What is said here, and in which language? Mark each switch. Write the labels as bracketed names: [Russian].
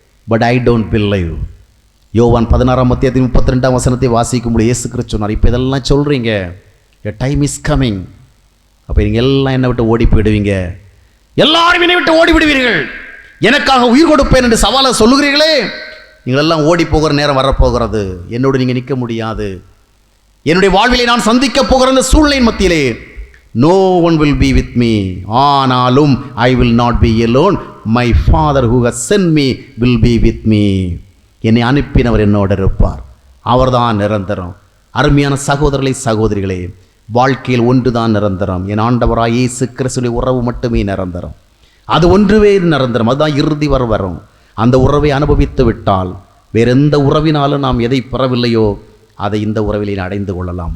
[English] But I don't believe. [Tamil] யோவான் 16:32 வாசிக்கும்போது இயேசு கிறிஸ்து சொன்னார், இப்போ இதெல்லாம் சொல்கிறீங்க, [English] a time is coming, [Tamil] அப்போ நீங்கள் எல்லாம் என்னை விட்டு ஓடி போயிடுவீங்க, எல்லாரும் என்னை விட்டு ஓடி விடுவீர்கள். எனக்காக உயிர் கொடுப்பேன் என்று சவாலை சொல்லுகிறீர்களே, நீங்கள் எல்லாம் ஓடி போகிற நேரம் வரப்போகிறது. என்னோடு நீங்கள் நிற்க முடியாது. என்னுடைய வாழ்விலே நான் சந்திக்க போகிற அந்த சூழ்நிலையின் மத்தியிலே [English] no one will be with me. ஆனாலும் I will not be alone. My Father who has sent me will be with me. [Tamil] என்னை அனுப்பினவர் என்னோடு இருப்பார். அவர்தான் நிரந்தரம். அருமையான சகோதரர்களே, சகோதரிகளே, வாழ்க்கையில் ஒன்று தான் நிரந்தரம். என் ஆண்டவராய் இயேசு கிறிஸ்துவின் உறவு மட்டுமே நிரந்தரம். அது ஒன்றுவே நிரந்தரம். அதுதான் இறுதி வரும். அந்த உறவை அனுபவித்து விட்டால் வேறு எந்த உறவினாலும் நாம் எதை பெறவில்லையோ அதை இந்த உறவிலே அடைந்து கொள்ளலாம்.